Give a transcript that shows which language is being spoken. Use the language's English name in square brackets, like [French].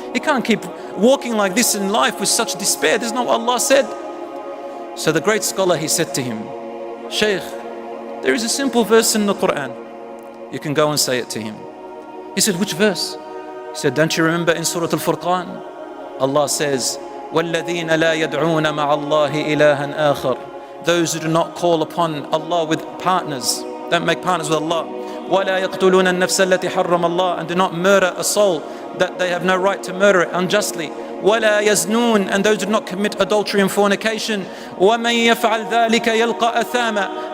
[English] He can't keep walking like this in life with such despair. This is not what Allah said. So the great scholar, he said to him, Shaykh, there is a simple verse in the Quran. You can go and say it to him. He said, which verse? He said, don't you remember in Surah Al-Furqan? Allah says, [Arabic] وَالَّذِينَ لَا يَدْعُونَ مَعَ اللَّهِ إِلَهًا آخَرَ. [English] Those who do not call upon Allah with partners, don't make partners with Allah. [Arabic] وَلَا يَقْتُلُونَ النَّفْسَ الَّتِي حَرَّمَ اللَّهِ. [English] And do not murder a soul that they have no right to murder it unjustly. [Arabic] وَلَا يَزْنُونَ. [English] And those who do not commit adultery and fornication. [Arabic] وَمَنْ يَفْعَلْ ذَلِكَ يَلْقَى أَثَامًا.